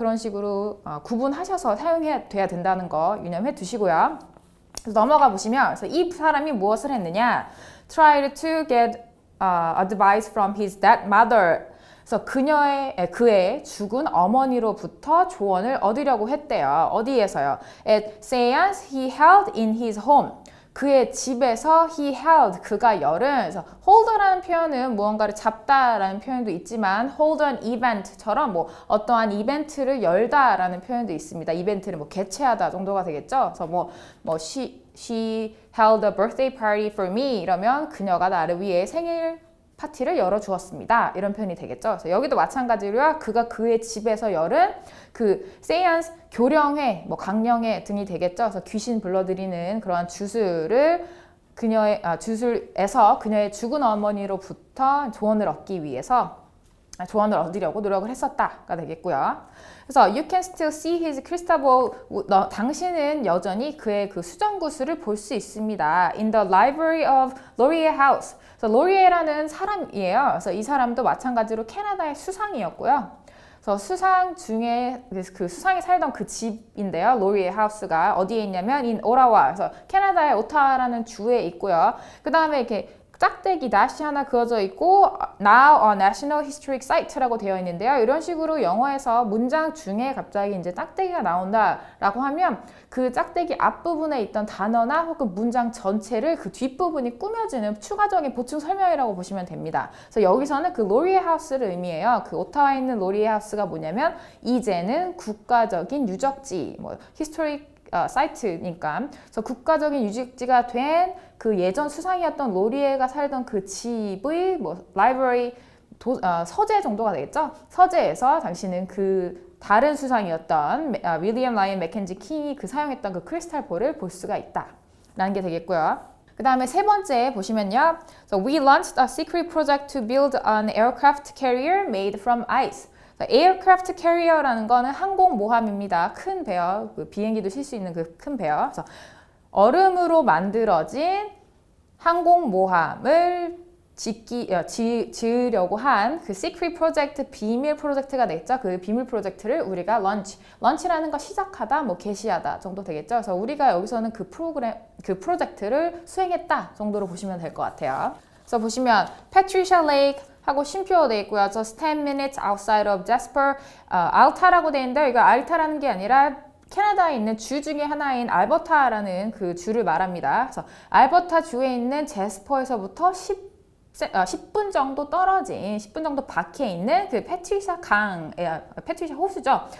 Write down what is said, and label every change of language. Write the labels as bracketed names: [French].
[Korean] 그런 식으로 구분하셔서 사용해야 돼야 된다는 거 유념해 두시고요. 그래서 넘어가 보시면, 그래서 이 사람이 무엇을 했느냐, [English] tried to get advice from his dead mother. [Korean] 그래서 그의 죽은 어머니로부터 조언을 얻으려고 했대요. 어디에서요? [English] At seance he held in his home. [Korean] 그의 집에서 he held, 그가 열은, 그래서 hold라는 표현은 무언가를 잡다라는 표현도 있지만 [English] hold an event [Korean] 처럼 뭐 어떠한 이벤트를 열다라는 표현도 있습니다. 이벤트를 뭐 개최하다 정도가 되겠죠. 그래서 [English] she held a birthday party for me [Korean] 이러면 그녀가 나를 위해 생일 파티를 열어주었습니다. 이런 표현이 되겠죠. 그래서 여기도 마찬가지로요. 그가 그의 집에서 열은 그 세이언스, 교령회, 뭐 강령회 등이 되겠죠. 그래서 귀신 불러들이는 그러한 주술을 주술에서 그녀의 죽은 어머니로부터 조언을 얻기 위해서 조언을 얻으려고 노력을 했었다가 되겠고요. [English] 그래서 you can still see his crystal ball. [Korean] 당신은 여전히 그의 그 수정구슬을 볼 수 있습니다. [English] In the library of Laurier House. [Korean] 그래서 로리에라는 사람이에요. 그래서 이 사람도 마찬가지로 캐나다의 수상이었고요. 그래서 수상 중에 그 수상이 살던 그 집인데요. 로리에 하우스가 어디에 있냐면 in 오타와. 그래서 캐나다의 오타와라는 주에 있고요. 그 다음에 이렇게 짝대기 낫이 하나 그어져 있고 [English] Now a National Historic Site [Korean] 라고 되어 있는데요. 이런 식으로 영어에서 문장 중에 갑자기 이제 짝대기가 나온다라고 하면 그 짝대기 앞부분에 있던 단어나 혹은 문장 전체를 그 뒷부분이 꾸며주는 추가적인 보충 설명이라고 보시면 됩니다. 그래서 여기서는 그 로리에 하우스를 의미해요. 그 오타와에 있는 로리에 하우스가 뭐냐면 이제는 국가적인 유적지, 뭐 히스토릭 사이트니까, 그래서 국가적인 유적지가 된 그 예전 수상이었던 로리에가 살던 그 집의 뭐 라이브러리 서재 정도가 되겠죠. 서재에서 당신은 그 다른 수상이었던 윌리엄 라이언 맥켄지 킹이 그 사용했던 그 크리스탈 볼을 볼 수가 있다라는 게 되겠고요. 그 다음에 세 번째 보시면요. [English] So we launched a secret project to build an aircraft carrier made from ice. [Korean] 에어크래프트 캐리어라는 거는 항공모함입니다. 큰 배요. 그 비행기도 실 수 있는 그 큰 배요. 그래서 얼음으로 만들어진 항공모함을 지으려고 한 그 시크릿 프로젝트, 비밀 프로젝트가 되겠죠. 그 비밀 프로젝트를 우리가 런치라는 거 시작하다, 뭐 개시하다 정도 되겠죠. 그래서 우리가 여기서는 그 프로젝트를 수행했다 정도로 보시면 될 것 같아요. 그래서 보시면 패트리샤 레이크 하고 쉼표가 되어 있고요. [English] Just 10 minutes outside of Jasper. [Korean] 알타라고 되어 있는데 이거 알타라는 게 아니라 캐나다에 있는 주 중에 하나인 알버타라는 그 주를 말합니다. 그래서 알버타 주에 있는 제스퍼에서부터 10분 정도 떨어진, 10분 정도 밖에 있는 그 패트리샤 패트리샤 호수죠.